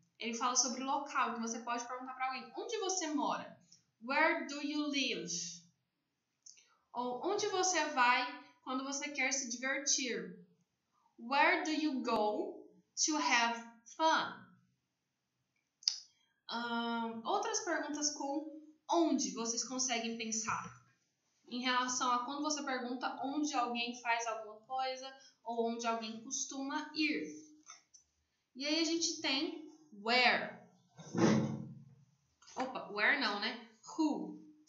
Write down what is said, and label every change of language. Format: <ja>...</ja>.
<pt>Ele fala sobre o local, então você pode perguntar para alguém, onde você mora?</pt> <en>Where do you live?</en> <pt>Ou onde você vai quando você quer se divertir?</pt> <en>Where do you go to have fun?</en> <pt>Outras perguntas com onde vocês conseguem pensar? Em relação a quando você pergunta onde alguém faz alguma coisa ou onde alguém costuma ir. E aí a gente tem where. Opa, where não, né? Who.</pt>